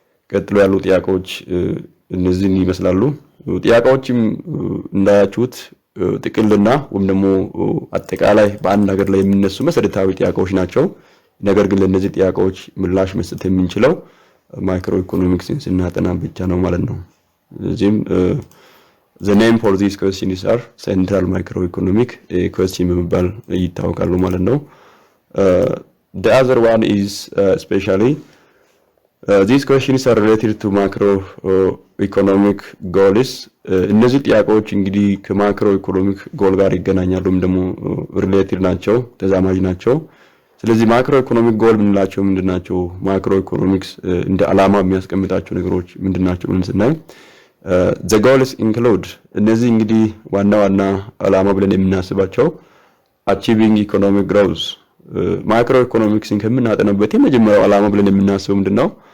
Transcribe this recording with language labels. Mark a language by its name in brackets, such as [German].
[Amharic] ቀጥሎ ያሉ ጥያቄዎች እነዚህን ይመስላሉ። ጥያቄዎችም እንዳያችሁት ጥቅልና ወይም ደግሞ አጠቃላይ በአንድ ሀገር ላይ የሚነሱ መሰረታዊ ጥያቄዎች ናቸው። ነገር ግን ለነዚህ ጥያቄዎች ምላሽ መስጠት የምንችለው ማይክሮ ኢኮኖሚክስን ስናጠና ብቻ ነው ማለት ነው። ስለዚህም [English] the name for these questions are central microeconomic question [Amharic] በመባል ይታወቃሉ ማለት ነው። [English] The other one is especially These questions are related to macroeconomic goals. [Amharic] እነዚህ ጥያቄዎች እንግዲህ ከማክሮ ኢኮኖሚክ ጎል ጋር ይገናኛሉ ወይም ደግሞ ሪሌትድ ናቸው ተዛማጅ ናቸው። ስለዚህ ማክሮ ኢኮኖሚክ ጎል ምንላቸው ምንድናቸው? ማክሮ ኢኮኖሚክስ እንደ ዓላማ የሚያስቀምጣቸው ነገሮች ምንድናቸው ብለን ስናይ [English] the goals include [Amharic] እነዚህ እንግዲህ ዋና ዓላማ ብለን የምናስባቸው [English] achieving economic growth [Amharic] ማክሮ ኢኮኖሚክስን ከምናጠናበት የመጀመሪያው ዓላማ ብለን የምናስበው ምንድነው?